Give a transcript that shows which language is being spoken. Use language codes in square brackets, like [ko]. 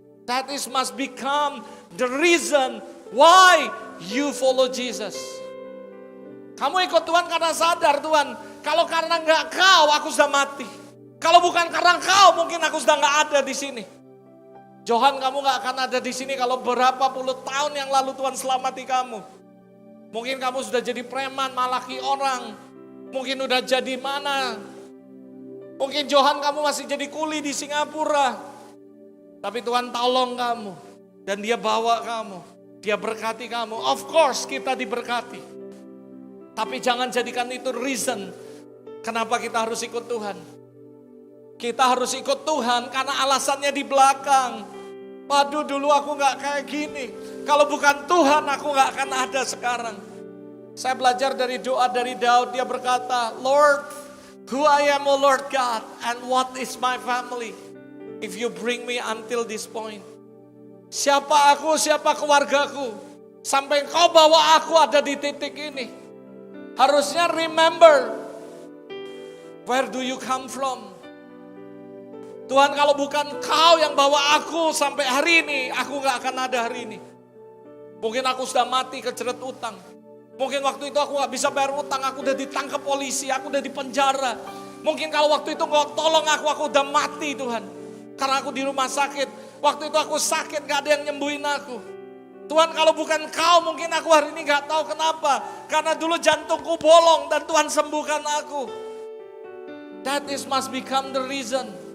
[en] That is must become the reason why you follow Jesus. [id] Kamu ikut Tuhan karena sadar Tuhan, kalau karena enggak kau aku sudah mati. Kalau bukan karena kau mungkin aku sudah enggak ada di sini. Johan, kamu enggak akan ada di sini kalau berapa puluh tahun yang lalu Tuhan selamati kamu. Mungkin kamu sudah jadi preman, malaki orang. Mungkin udah jadi mana. Mungkin Johan kamu masih jadi kuli di Singapura. Tapi Tuhan tolong kamu. Dan dia bawa kamu. Dia berkati kamu. [en] Of course [id] kita diberkati. Tapi jangan jadikan itu reason kenapa kita harus ikut Tuhan. Kita harus ikut Tuhan karena alasannya di belakang. Waduh dulu aku gak kayak gini. Kalau bukan Tuhan aku gak akan ada sekarang. Saya belajar dari doa dari Daud. Dia berkata, [en] Lord, who I am, O Lord God, and what is my family? If you bring me until this point. [id] Siapa aku, siapa keluargaku. Sampai kau bawa aku ada di titik ini. [en] Harusnya remember, where do you come from? [id] Tuhan kalau bukan kau yang bawa aku sampai hari ini, aku gak akan ada hari ini. Mungkin aku sudah mati kejeret utang. Mungkin waktu itu aku gak bisa bayar utang, aku udah ditangkap polisi, aku udah di penjara. Mungkin kalau waktu itu kau tolong aku udah mati Tuhan. Karena aku di rumah sakit, waktu itu aku sakit gak ada yang nyembuhin aku. Tuhan, kalau bukan kau mungkin aku hari ini gak tahu kenapa. Karena dulu jantungku bolong dan Tuhan sembuhkan aku. [en] That is must become the reason.